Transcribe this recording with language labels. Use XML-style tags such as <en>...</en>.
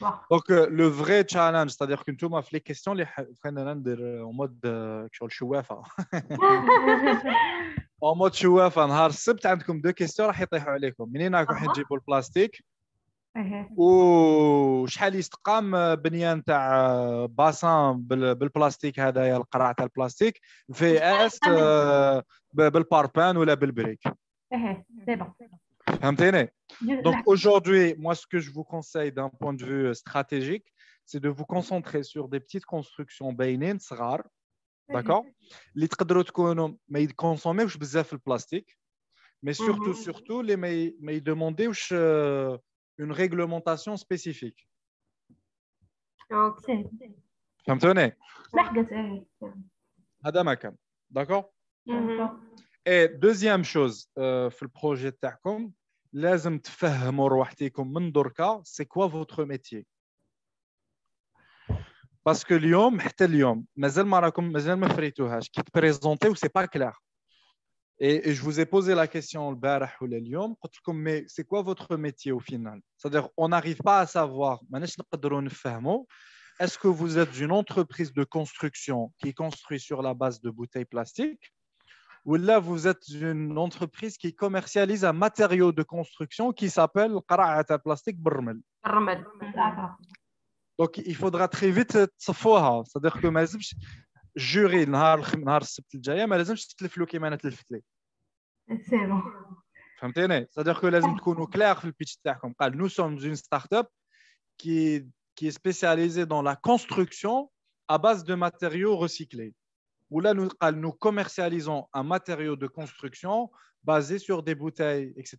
<fr>Donc le vrai challenge c'est-à-dire que</fr> <ar>نتوما في</ar> <fr>les questions</fr> <ar>اللي خلينا ندير en mode شغل شوافه en mode شوافه نهار السبت عندكم دو كيستيون راح يطيحوا عليكم منين راكم تجيبوا البلاستيك وشحال يستقام بنيان تاع باسان بالبلاستيك هذايا القرع تاع البلاستيك في اس بالباربان ولا بالبريك. فهمتيني؟</ar> <fr>Donc aujourd'hui moi ce que je vous conseille d'un point de vue stratégique c'est de vous concentrer sur des petites constructions</fr> <ar>بينين صغار,</ar> <fr>d'accord,</fr> <ar>اللي تقدروا تكونوا ما يكونسوميوش بزاف البلاستيك,</ar> <fr>mais surtout les</fr> <ar>ما يدومونديوش</ar> <fr>une réglementation spécifique.</fr> <ar>اوكي فهمتوني؟ لحقت ايه هذا ما كان,</ar> <fr>d'accord.</fr> <ar>مهم.</ar> <fr>Et deuxième chose</fr> <ar>في البروجي تاعكم لازم تفهموا روحتكم من دركا</ar> <fr>c'est quoi votre métier.</fr> <ar>باسكو اليوم حتى اليوم مازال ما فريتوهاش كي تبريزونتيو سي با كلير.</ar> <fr>Et je vous ai posé la question</fr> <ar>البارح ولا اليوم قلت لكم</ar> <fr>mais c'est quoi votre métier au final, c'est-à-dire on n'arrive pas à savoir</fr> <ar>ماناش نقدروا نفهموا</ar> <fr>est-ce que vous êtes une entreprise de construction qui construit sur la base de bouteilles plastiques ou là vous êtes une entreprise qui commercialise un matériau de construction qui s'appelle قرعة plastique بالرمل.</fr> <ar>الرمل.</ar> <fr>Donc il faudra très vite</fr> <ar>تصفوها,</ar> <fr>c'est-à-dire que</fr> <ar>ما لازمش جوري نهار السبت الجايه ما لازمش تتلفلو كيما انا تلفت لي.</ar> <fr>سي بون.</fr> <ar>فهمتيني؟</ar> <fr>c'est-à-dire que</fr> <ar>لازم تكونوا كلير في البيتش تاعكم. قال</ar> <fr>nous sommes une start-up qui est spécialisée dans la construction à base de matériaux recyclés. Ou là nous commercialisons un matériau de construction basé sur des bouteilles, etc.</fr>